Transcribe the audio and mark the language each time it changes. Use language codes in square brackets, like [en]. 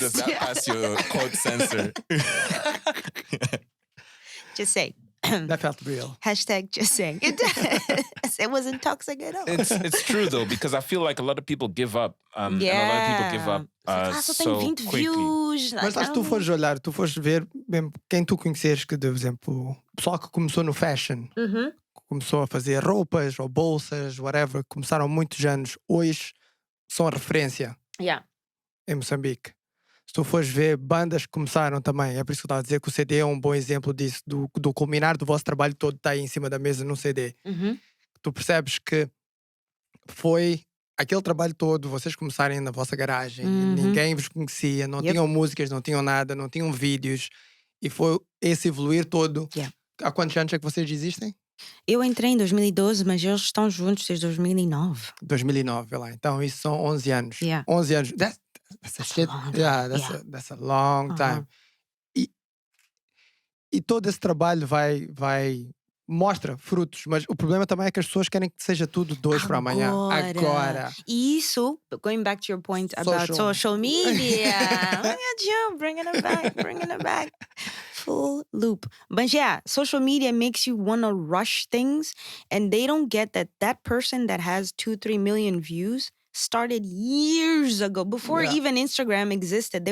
[en] Does that pass your quote censor? Just say. That felt real. Hashtag just saying. It wasn't toxic at all. It's true though, because I feel like a lot of people give up. And a lot of people give up so quickly. Views. [pt] Mas lá se tu fores olhar, tu fores ver mesmo quem tu conheceres que, por exemplo, o pessoal que começou no fashion, começou a fazer roupas ou bolsas, whatever, começaram há muitos anos, hoje são a referência em Moçambique. Se tu fores ver bandas que começaram também, é por isso que eu estava a dizer que o CD é um bom exemplo disso, do culminar do vosso trabalho todo está aí em cima da mesa num CD. Tu percebes que foi aquele trabalho todo, vocês começarem na vossa garagem, ninguém vos conhecia, não tinham músicas, não tinham nada, não tinham vídeos, e foi esse evoluir todo. Há quantos anos é que vocês existem? Eu entrei em 2012, mas eles estão juntos desde 2009. 2009, vê lá. Então isso são 11 anos. [en] Yeah. 11 anos. That's a shit. long time. Yeah, Yeah. that's a long time. [pt] E todo esse trabalho vai mostra frutos, mas o problema também é que as pessoas querem que seja tudo de hoje para amanhã. Agora. [en] E isso, going back to your point about social media. Look at you, bringing it back. Full loop. But yeah, social media makes you want to rush things, and they don't get that person that has 2-3 million views started years ago, before even Instagram existed.